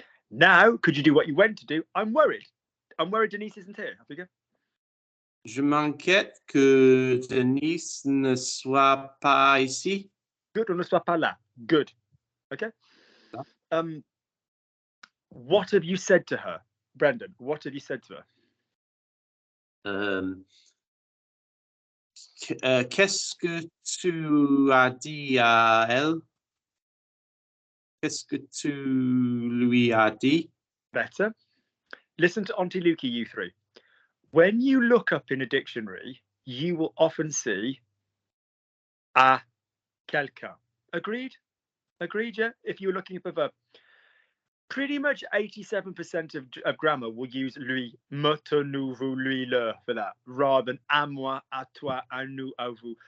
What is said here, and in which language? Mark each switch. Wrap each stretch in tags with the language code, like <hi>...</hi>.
<en>Now, could you do what you went to do? I'm worried. I'm worried Denise isn't here. Off you go.</en> <fr>Je m'inquiète que Denise ne soit pas ici. Good, on ne soit pas là. Good. Okay.</fr> <en>What have you said to her, Brendan? What have you said to her?</en> <fr>Qu'est-ce que tu as dit à elle? Qu'est-ce que tu lui as dit?</fr> <en>Better. Listen to Auntie Lukey, you three. When you look up in a dictionary, you will often see à quelqu'un. Agreed? Agreed, yeah? If you were looking up a verb. Pretty much 87% of grammar will use lui, me, te, nous, vous, lui, le for that, rather than à moi, à toi, à nous, à vous.</en>